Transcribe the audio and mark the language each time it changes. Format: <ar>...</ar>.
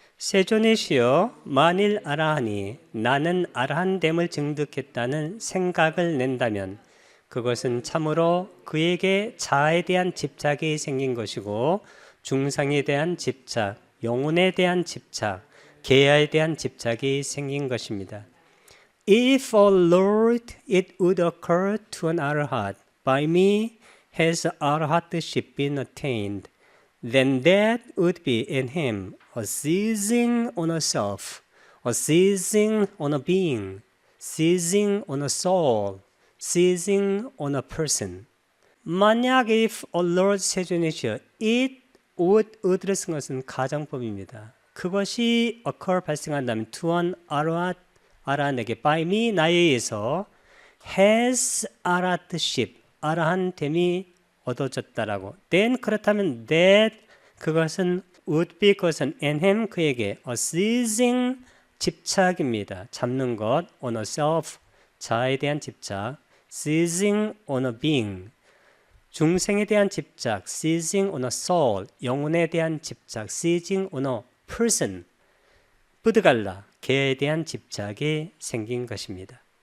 <ko>세존이시여 만일 아라한이 나는 아라한됨을 증득했다는 생각을 낸다면 그것은 참으로 그에게 자아에 대한 집착이 생긴 것이고 중상에 대한 집착, 영혼에 대한 집착, 계야에 대한 집착이 생긴 것입니다.</ko> <en>If, O Lord, it would occur to an arahat, by me has arahatship been attained, then that would be in him a seizing on a self, a seizing on a being, seizing on a soul, seizing on a person.</en> <ko>만약</ko> <en>if a Lord</en> <ko>세존이시여,</ko> <en>it would</en> <ko>를 쓴 것은 가정법입니다. 그것이</ko> <en>occur</en> <ko>발생한다면</ko> <en>to an arahat,</en> <ko>아라한에게</ko> <en>by me</en> <ko>나에 의해서</ko> <en>has arahatship</en> <ko>아라한됨이 얻어졌다라고</ko> <en>then</en> <ko>그렇다면</ko> <en>that</en> <ko>그것은</ko> <en>would be</en> <ko>그것은</ko> <en>in him</en> <ko>그에게</ko> <en>a seizing</en> <ko>집착입니다. 잡는 것</ko> <en>on a self</en> <ko>자아에 대한 집착</ko> <en>seizing on a being</en> <ko>중생에 대한 집착</ko> <en>seizing on a soul</en> <ko>영혼에 대한 집착</ko> <en>seizing on a person</en> <ko>뿌드갈라 개에 대한 집착이 생긴 것입니다.</ko>